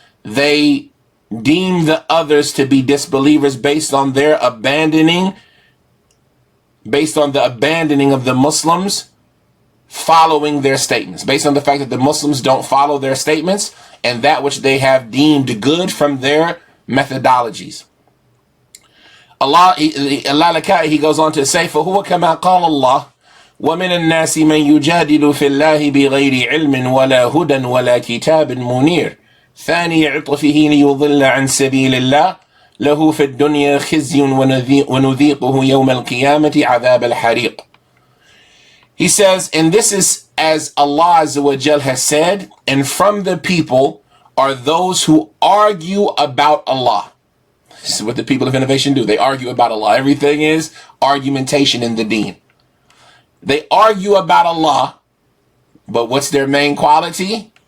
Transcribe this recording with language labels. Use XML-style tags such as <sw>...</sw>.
<en>They deem the others to be disbelievers based on their abandoning, based on the abandoning of the Muslims following their statements, based on the fact that the Muslims don't follow their statements and that which they have deemed good from their methodologies. Allah he goes on to say,</en> <ar>فَهُوَ كَمَا قَالَ اللَّهُ وَمِنَ النَّاسِ مَنْ يُجَادِلُ فِي اللَّهِ بِغَيْرِ عِلْمٍ وَلَا هُدًى وَلَا كِتَابٍ مُنِيرٍ ثاني عطفه ليضل عن سبيل الله له في الدنيا خزي ونذيقه يوم القيامة عذاب الحريق.</ar> <en>He says, and this is as Allah Azza wa Jal has said, and from the people are those who argue about Allah. This is what the people of innovation do. They argue about Allah. Everything is argumentation in the deen. They argue about Allah, but what's their main quality?</en>